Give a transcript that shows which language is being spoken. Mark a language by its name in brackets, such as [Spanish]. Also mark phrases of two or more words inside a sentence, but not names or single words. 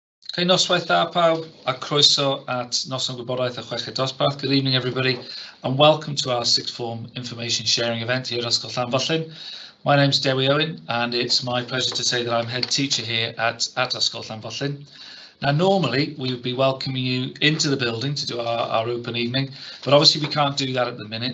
[Welsh] Okay, noswaith dda pawb, a croeso at Noson Gwybodaeth a 6ed Dosbarth. [English] Good evening, everybody, and welcome to our sixth form information sharing event here at Ysgol Llanfyllin. My name's Dewi Owen, and it's my pleasure to say that I'm head teacher here at Ysgol Llanfyllin. Now, normally we would be welcoming you into the building to do our open evening, but obviously we can't do that at the minute.